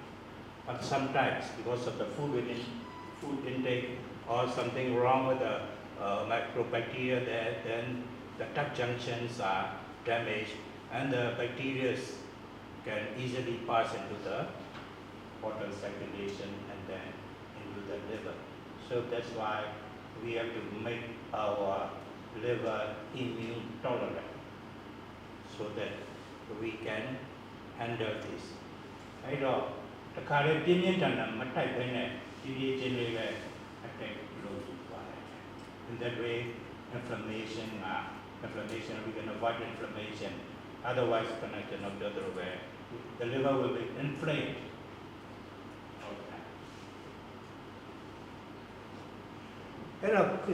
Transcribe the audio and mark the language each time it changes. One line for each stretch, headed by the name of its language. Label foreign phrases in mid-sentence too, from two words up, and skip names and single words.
English: But sometimes, because of the food intake or something wrong with the microbacteria there, then the gut junctions are damaged, and the bacteria can easily pass into the portal circulation and then into the liver. So that's why we have to make our liver immune tolerant, so that we can handle this.
Burmese: အဲ့တော့တခါလေပြင်းပြင်းထန်ထန်မတိုက်ဘဲနဲ့ဒီချင်းလေးပဲ attack လုပ်သွားတယ်
English: In that way, inflammation, we can avoid inflammation. Otherwise, connection of the other way, the liver will be inflamed. Okay.